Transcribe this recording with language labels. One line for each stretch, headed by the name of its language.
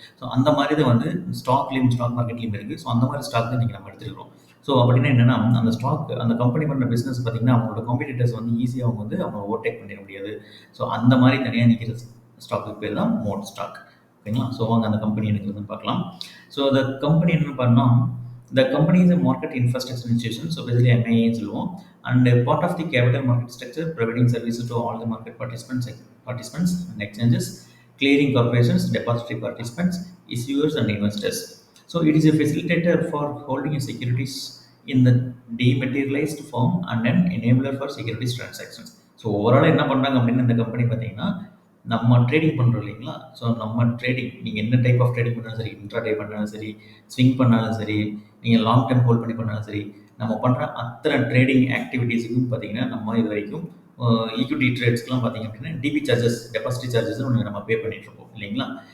Tamil: So அந்த மாதிரி தான் வந்து ஸ்டாக் மார்க்கெட்லேயும் இருக்குது. ஸோ அந்த மாதிரி ஸ்டாக் தான் இன்றைக்கி நம்ம எடுத்துருக்கிறோம். ஸோ அப்படின்னா என்னன்னா அந்த ஸ்டாக் அந்த கம்பெனி பண்ணுற பிஸ்னஸ் பார்த்தீங்கன்னா அவங்களோட காம்படிட்டர்ஸ் வந்து ஈஸியாக அவங்க வந்து அவங்க ஓவர்டேக் பண்ணிட முடியாது. ஸோ அந்த மாதிரி தனியாக நிற்கிற ஸ்டாக்கு பேர் தான் மோட் ஸ்டாக். ஓகேங்களா? ஸோ வாங்க அந்த கம்பெனி எனக்கு வந்து பார்க்கலாம். ஸோ அந்த கம்பெனி என்ன பண்ணால்
English: the company is a market infrastructure institution, so basically MIA
Tamil: சொல்லுவோம்.
English: And part of the capital market structure, providing services to all the market participants and exchanges, clearing corporations, depository participants, issuers and investors. So it is a facilitator for holding a securities in the dematerialized form and an enabler for securities transactions.
Tamil: So overall என்ன பண்ணுறாங்க அப்படின்னு இந்த company பார்த்தீங்கன்னா நம்ம trading பண்ணுறோம் இல்லைங்களா? So நம்ம trading நீங்கள் என்ன டைப் ஆஃப் ட்ரேடிங் பண்ணாலும் சரி, இன்ட்ராடே பண்ணாலும் சரி, ஸ்விங் பண்ணாலும் சரி, நீங்கள் லாங் டர்ம் ஹோல்ட் பண்ணி பண்ணாலும் சரி, நம்ம பண்ணுற அத்தனை ட்ரேடிங் ஆக்டிவிட்டீஸுக்கும் பார்த்தீங்கன்னா நம்ம இது வரைக்கும் ஈக்விட்டி ட்ரேட்ஸ்க்குலாம் பார்த்தீங்க அப்படின்னா டிபி சார்ஜஸ், டெபாசிட்டி சார்ஜஸ் ஒன்று நம்ம பே பண்ணிகிட்ருப்போம் இல்லைங்களா?